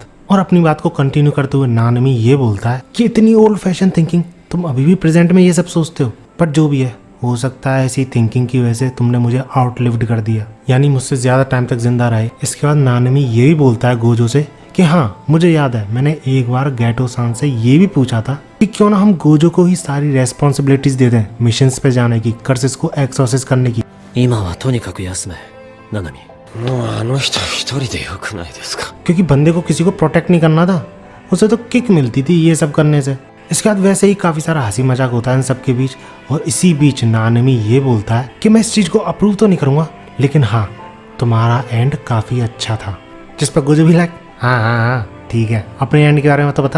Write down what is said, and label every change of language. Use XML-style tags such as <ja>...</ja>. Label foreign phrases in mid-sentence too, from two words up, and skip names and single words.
<hi>और अपनी बात को कंटिन्यू करते हुए नानमी ये बोलता है कि इतनी</hi> <en>old fashion thinking,</en> <hi>तुम अभी भी प्रेजेंट में ये सब सोचते हो, बट जो भी है, हो सकता है ऐसी थिंकिंग की वजह से तुमने मुझे आउटलिव्ड कर दिया, यानी मुझसे ज्यादा टाइम तक जिंदा रहे। इसके बाद नानमी ये भी बोलता है गोजो से कि हाँ, मुझे याद है मैंने एक बार गेटो सान से ये भी पूछा था कि क्यों ना हम गोजो को ही सारी रेस्पॉन्सिबिलिटीज दे दें मिशंस पे जाने की, कर्सेस को एक्सॉर्सिस करने की।</hi> <ja>今はとにかく休め、ナナミ。もうあの人一人でよくないですか。</ja> <hi>क्योंकि बंदे को किसी को प्रोटेक्ट नहीं करना था, उसे तो किक मिलती थी ये सब करने से। इसके बाद वैसे ही काफी सारा हंसी मजाक होता है इन सबके बीच। और इसी बीच नानमी ये बोलता है कि मैं इस चीज को अप्रूव तो नहीं करूंगा, लेकिन हाँ, तुम्हारा एंड काफी अच्छा था। जिस पर गोजो भी लाइक हाँ हाँ हाँ ठीक है, अपने एंड के बारे में तो बता।</hi>